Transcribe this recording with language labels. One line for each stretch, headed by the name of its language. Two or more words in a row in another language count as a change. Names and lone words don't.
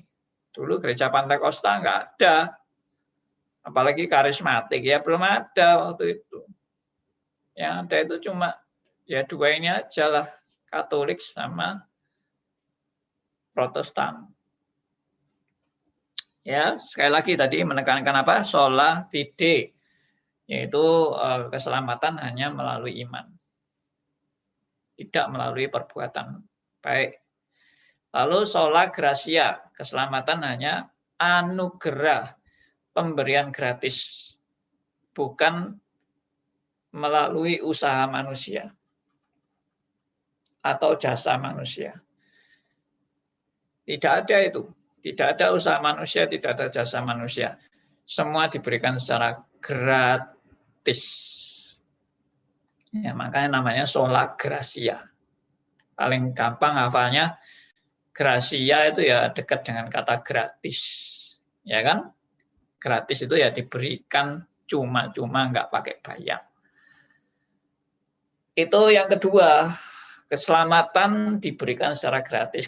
Indonesian: Dulu gereja Pantekosta nggak ada. Apalagi karismatik ya belum ada waktu itu. Yang ada itu cuma ya 2 ini aja lah, Katolik sama Protestan. Ya, sekali lagi tadi menekankan apa?
Latin: Sola fide,
Indonesian: yaitu keselamatan hanya melalui iman, tidak melalui perbuatan baik. Lalu
Latin: sola gratia,
Indonesian: keselamatan hanya anugerah, pemberian gratis, bukan melalui usaha manusia atau jasa manusia. Tidak ada itu. Tidak ada usaha manusia, tidak ada jasa manusia. Semua diberikan secara gratis. Ya, makanya namanya
Latin: sola gratia.
Indonesian: Paling gampang hafalnya, gratia itu ya dekat dengan kata gratis. Ya kan? Gratis itu ya diberikan cuma-cuma, nggak pakai bayar. Itu yang kedua, keselamatan diberikan secara gratis.